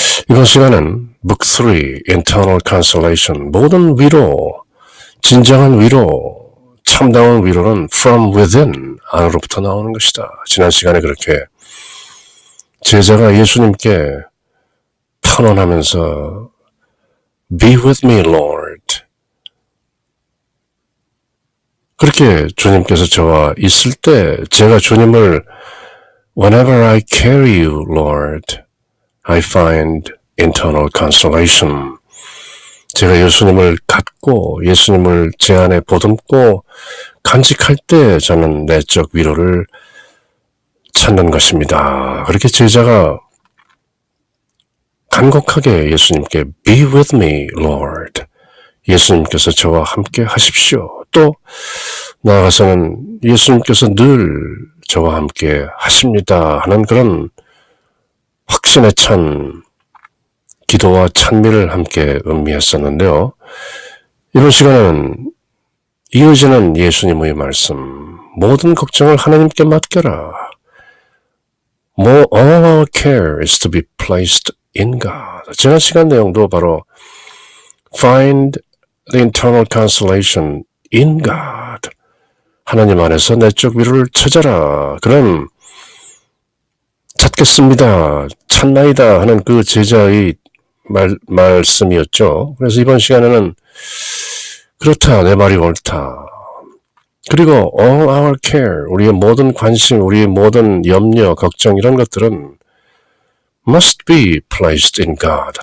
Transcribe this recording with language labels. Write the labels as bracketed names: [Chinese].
[Korean] 이번 시간은 Book 3, [English] Internal Consolation, [Korean] 모든 위로, 진정한 위로, 참다운 위로는 [English] From Within, [Korean] 안으로부터 나오는 것이다. 지난 시간에 그렇게 제자가 예수님께 탄원하면서 [English] Be with me, Lord. [Korean] 그렇게 주님께서 저와 있을 때 제가 주님을 [English] Whenever I carry you, Lord, I find internal consolation. [Korean] 제가 예수님을 갖고 예수님을 제 안에 보듬고 간직할 때 저는 내적 위로를 찾는 것입니다. 그렇게 제자가 간곡하게 예수님께 [English] Be with me, Lord. [Korean] 예수님께서 저와 함께 하십시오. 또 나아가서는 예수님께서 늘 저와 함께 하십니다 하는 그런 확신에 찬 기도와 찬미를 함께 음미했었는데요. 이번 시간에는 이어지는 예수님의 말씀, 모든 걱정을 하나님께 맡겨라. [English] All our care is to be placed in God. [Korean] 지난 시간 내용도 바로 [English] Find the internal consolation in God. [Korean] 하나님 안에서 내적 위로를 찾아라. 그런 찾겠습니다, 찾나이다 하는 그 제자의 말씀이었죠. 그래서 이번 시간에는 그렇다, 내 말이 옳다. 그리고 [English] all our care, [Korean] 우리의 모든 관심, 우리의 모든 염려, 걱정 이런 것들은 [English] must be placed in God.